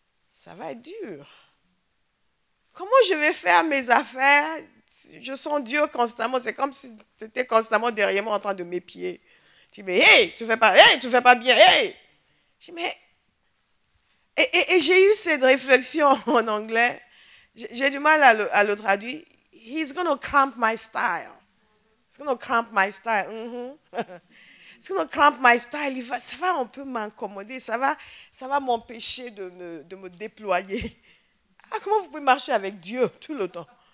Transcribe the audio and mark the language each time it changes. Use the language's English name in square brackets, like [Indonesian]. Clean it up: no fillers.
[French] Ça va être dur. Comment je vais faire mes affaires? Je sens Dieu constamment. C'est comme si tu étais constamment derrière moi en train de m'épier. Je dis, mais hey, tu fais pas bien, hey! Je dis, mais... Et j'ai eu cette réflexion en anglais. J'ai du mal à le traduire. [English] He's going to cramp my style. He's going to cramp my style. He's going to cramp my style. [French] Ça va un peu m'accommoder. Ça va m'empêcher de me déployer. Comment vous pouvez marcher avec Dieu tout le temps?